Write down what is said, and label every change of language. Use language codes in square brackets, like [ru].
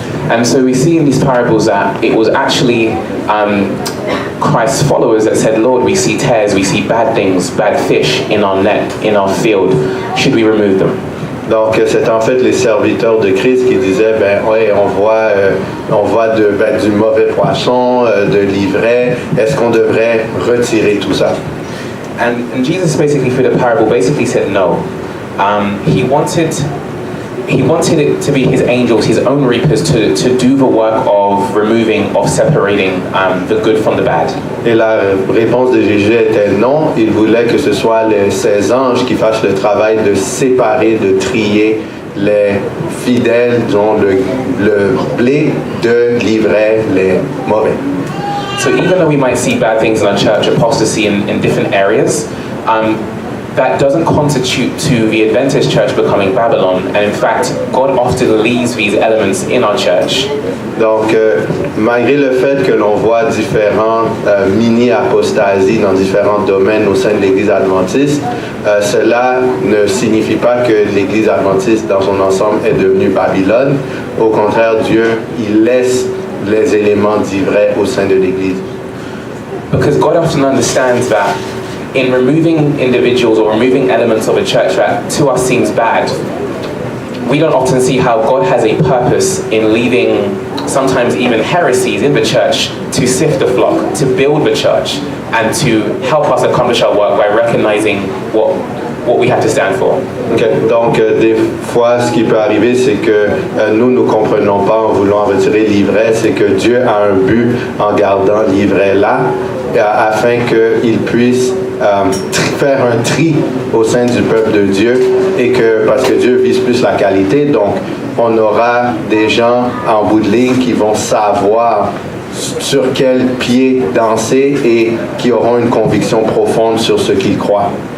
[en] And so we see in these parables that it was actually Christ's followers that said, Lord, we see tares, we see bad things, bad fish in our net, in our field. Should we remove them? [fr] Donc, c'est en fait les serviteurs de Christ qui disaient, ben ouais, on voit du mauvais poisson, de l'ivraie. Est-ce qu'on devrait retirer tout ça? [en] And Jesus basically, through the parable, basically said no. He wanted it to be his angels, his own reapers, to do the work of removing, of separating the good from the bad. [fr] Et la réponse de Jésus était non. Il voulait que ce soit ces anges qui fassent le travail de séparer, de trier les fidèles, dont le blé de l'ivraie, les mauvais. [en] So even though we might see bad things in our church, apostasy in different areas, that doesn't constitute to the Adventist church becoming Babylon, and in fact, God often leaves these elements in our church. [fr] Donc, malgré le fait que l'on voit différents mini-apostasies dans différents domaines au sein de l'Église adventiste, cela ne signifie pas que l'Église adventiste dans son ensemble est devenue Babylone. Au contraire, Dieu, il laisse les éléments d'ivraie au sein de l'Église. [en] Because God often understands that in removing individuals or removing elements of a church that to us seems bad, we don't often see how God has a purpose in leaving sometimes even heresies in the church to sift the flock, to build the church, and to help us accomplish our work by recognizing what we have to stand for. Okay. [fr] Donc, des fois, ce qui peut arriver, c'est que nous ne comprenons pas en voulant retirer l'ivraie, c'est que Dieu a un but en gardant l'ivraie là, afin qu'il puisse faire un tri au sein du peuple de Dieu, et que, parce que Dieu vise plus la qualité, donc on aura des gens en bout de ligne qui vont savoir sur quel pied danser et qui auront une conviction profonde sur ce qu'ils croient.